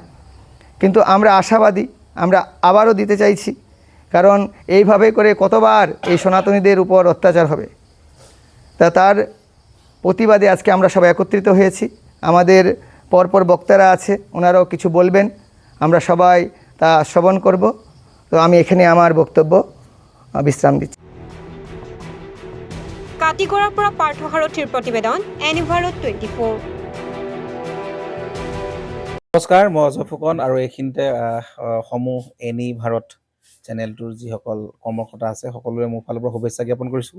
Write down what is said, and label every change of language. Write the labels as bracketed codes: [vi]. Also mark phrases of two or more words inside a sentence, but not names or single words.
[bn] কিন্তু আমরা আশাবাদী, আমরা আবারও দিতে চাইছি, কারণ এইভাবে করে কতবার এই সনাতনীদের উপর অত্যাচার হবে। তার প্রতিবাদে আজকে আমরা সবাই একত্রিত হয়েছি। আমাদের পরপর বক্তারা আছে, ওনারাও কিছু বলবেন, আমরা সবাই তা শ্রবণ করব। তো আমি এখানে আমার বক্তব্য বিশ্রাম দিচ্ছি। [as] কাটিগড়াৰ পৰা পাৰ্থসাৰথীৰ প্ৰতিবেদন, এনি ভাৰত 24। নমস্কাৰ, মই অজয় ফুকন আৰু এইখিনিতে সমূহ এনি ভাৰত চেনেলটোৰ যিসকল কৰ্মকৰ্তা আছে সকলোৰে মোৰ ফালৰ পৰা শুভেচ্ছা জ্ঞাপন কৰিছোঁ।